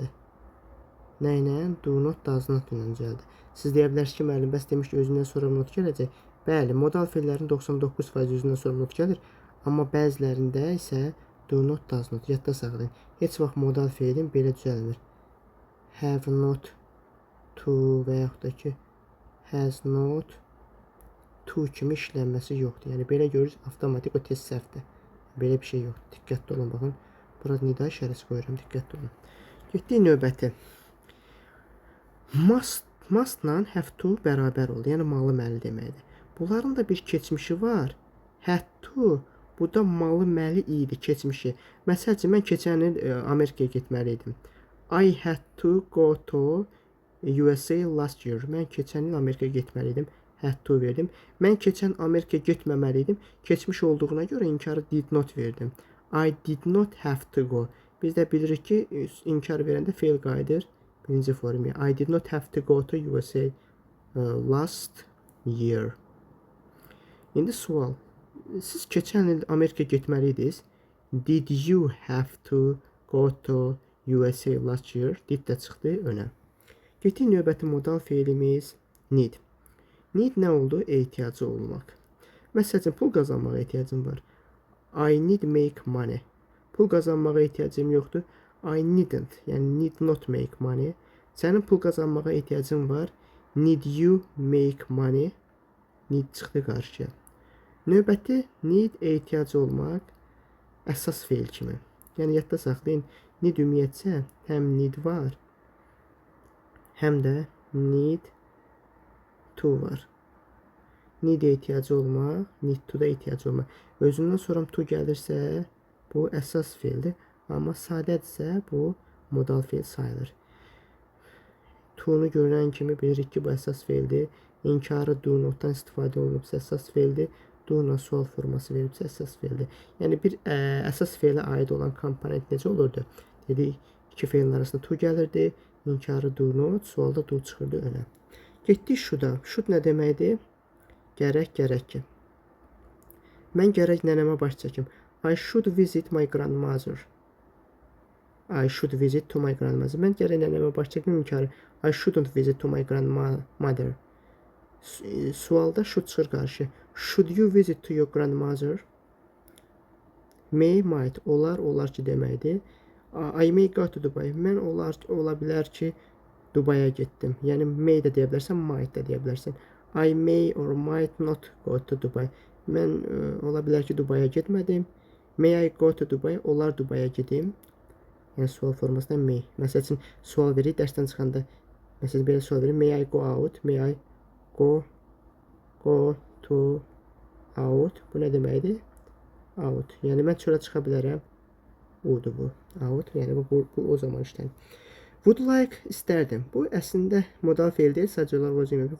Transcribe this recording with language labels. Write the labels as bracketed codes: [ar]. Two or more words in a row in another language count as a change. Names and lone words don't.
[az] Nə ilə? [en] Do not, does not ilə düzəldi. [az] Siz deyə bilərsiniz ki, müəllim, bəs demiş ki, özündən sonra not gələcək. Bəli, modal fe'llərin 99% özündən sonra not gəlir. [en] Amma bəzilərində isə do not, does not. [az] Yadda saxlayın. Heç vaxt modal fe'lin belə düzəlmir. [en] Have not to [az] və yaxud da ki, [en] has not to [az] kimi işlənməsi yoxdur. Yəni, belə görürüz, avtomatik o tez səhvdir. Belə bir şey yoxdur. Diqqətli olun, baxın. Burada nida işarəsi qoyuram, diqqətli olun. Getdik növbəti. Mustla [en] have to [az] bərabər oldu. Yəni, malı məli deməkdir. Bunların da bir keçmişi var. [en] Had to, [az] bu da malı məli idi, keçmişi. Məsəl üçün, mən keçən il Amerikaya getməli idim. [en] I had to go to USA last year. [az] Mən keçən il Amerikaya getməli idim. [en] Had to verdim. [az] Mən keçən Amerikaya getməməli idim. Keçmiş olduğuna görə inkarı [en] did not verdim. I did not have to go. [az] Biz də bilirik ki, inkar verəndə fail qayıdır. Birinci formaya. [en] I did not have to go to USA last year. [az] İndi sual. Siz keçən il Amerikaya getməli idiniz. [en] Did you have to go to USA last year? [az] Did də çıxdı önə. Getdik növbəti modal fe'limiz need. Need nə oldu? Ehtiyacı olmaq. Məsəl üçün, pul qazanmağa ehtiyacım var. [en] I need make money. [az] Pul qazanmağa ehtiyacım yoxdur. [en] I needn't, yəni need not make money. [az] Sənin pul qazanmağa ehtiyacın var. [en] Need you make money? Need [az] çıxdı qarşıya. Növbəti need ehtiyacı olmaq əsas fe'l kimi. Yəni, yadda saxlayın, need ümumiyyətcə həm need var, həm də [en] need to [az] var. Need ehtiyacı olmaq, [en] need to [az] da ehtiyacı olmaq. Özündən sonra to gəlirsə, Bu əsas feildir. Amma sadədirsə bu modal feil sayılır. To-nu görən kimi bilirik ki, bu əsas feildir. İnkarı [en] do notdan [az] istifadə olunubsa əsas feildir. Do-la sual forması verilibsə əsas feildir. Yəni bir əsas feilə aid olan komponent necə olurdu? Dedik, iki feilin arasında to gəlirdi. [en] İnkarı do not, [az] sualda do çıxırdı önə. Getdik should-a. Should nə deməkdir? Gərək, gərək ki. Mən gərək nənəmə baş çəkim. [en] I should visit my grandmother. I should visit to my grandmother. [az] Mən gərək nənəmə baş çəkim inkarı. [en] I shouldn't visit to my grandmother. [az] Sualda should çıxır qarşı. [en] Should you visit to your grandmother? May, might. [az] Olar ki deməkdir. [en] I may go to Dubai. [az] Mən ola bilər ki Dubaya getdim. Yəni may də deyə bilərsən, might də deyə bilərsən. [en] I may or might not go to Dubai. [az] Mən ola bilər ki Dubaya getmədim. [en] May I go to Dubai? [az] Olar Dubaya gedim. Yəni sual formasında may. Məsəl üçün sual verir dərsdən çıxanda. Məsələn belə sual verir. [en] May I go out? May I go to out? [az] Bu nə deməkdir? Out. Yəni mən çölə çıxa bilərəm. Odur bu. Out. Yəni bu o zaman işlənir. [en] Would like istərdim. [az] Bu əslində modal feil deyil, sadəcə olaraq özü demək.